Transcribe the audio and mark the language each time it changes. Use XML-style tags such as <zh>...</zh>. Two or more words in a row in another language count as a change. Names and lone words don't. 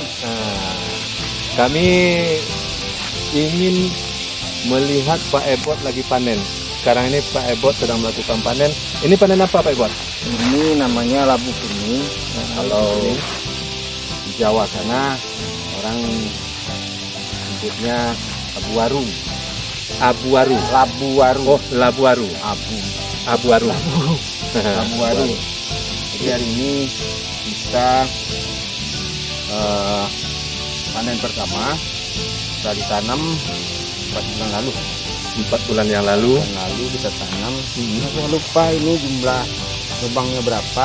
<id>kami ingin melihat Pak Ebot lagi panen. Sekarang ini Pak Ebot sedang melakukan panen. Ini panen apa Pak Ebot? Ini namanya labu kuning. Kalau di Jawa sana orang sebutnya abu waru. Abu waru. Labu waru. Oh, labu waru. Abu waru. Labu waru. Jadi hari ini kita panen pertama. Kita ditanam 4 bulan lalu. 4 bulan yang lalu. Kita tanam. Saya lupa ini jumlah lubangnya berapa.</id>